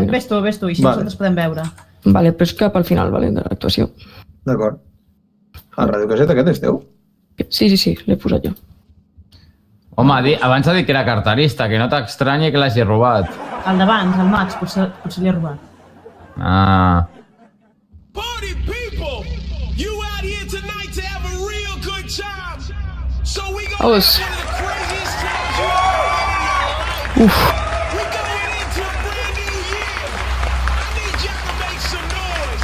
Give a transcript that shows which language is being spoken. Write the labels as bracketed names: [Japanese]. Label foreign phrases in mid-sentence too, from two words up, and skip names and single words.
[Catalan] ves tu, i així nosaltres podem veure. Vale, però és cap al final, vale, de l'actuació. D'acord. El radiocasset aquest és teu? Sí, l'he posat jo. Home, abans ha dit que era carterista, que no t'estranyi que l'hagi robat. El d'abans, el Max, potser li ha robat. Ah. [English] Party people, you out here tonight to have a real good time. So we gonna have one of the craziest times you ever had in your life. We're going into a brand new year. I need y'all to make some noise.